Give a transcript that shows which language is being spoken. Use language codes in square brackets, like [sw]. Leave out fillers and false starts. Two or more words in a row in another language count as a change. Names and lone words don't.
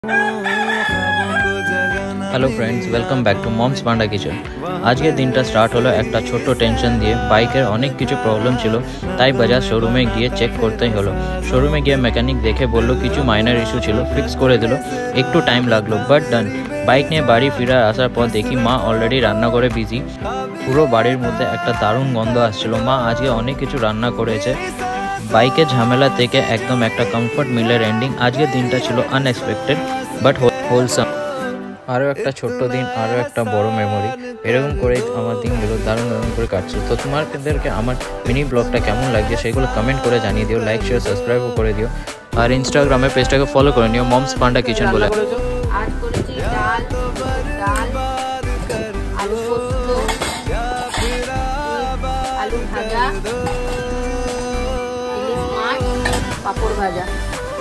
[en] Hello friends, Welcome back to Moms Panda Kitchen. [bn] আজ কে দিন স্টার্ট হলো এক ছোটো টেনশন দিয়ে। বাইকের অনেক কিছু প্রবলেম ছিলো, তাই বাজাজ শোরুমে গিয়ে চেক করতে হলো। শোরুমে গিয়ে মেকানিক দেখে বললো কিছু [en] minor issue [bn] ছিলো, ফিক্স করে দিলো। একটু টাইম লাগলো [en] but done. [bn] বাইক নিয়ে বাড়ি ফিরে আসার পর দেখি মা অলরেডি রান্না করে বিজি। পুরো বাড়ির মধ্য একটা দারুণ গন্ধ আসছিলো। মা আজকে অনেক কিছু রান্না করেছে। বাইকে ঝামেলা থেকে একদম একটা কমফোর্ট মিলের এন্ডিং। আজকে দিনটা ছিলো [en] unexpected but wholesome. [bn] আরো এক ছোট্টো দিন আরো এক বড়ো মেমোরি এরকম করে আমার দিনগুলো দারুণ দারুণ করে কাটছিলো। তো তোমাদেরকে আমার মিনি ব্লগটা কেমন লাগছে সেগুলো কমেন্ট করে জানিয়ে দিও, [en] like share subscribe [bn] করে দিও আর ইনস্টাগ্রামে পেজটাকে ফলো করে নিও মমস পান্ডা কিচেন বলে। आज করেছি ডাল আলু পোস্ত আলু ভাজা ইলিশ মাছ পাপড় ভাজা।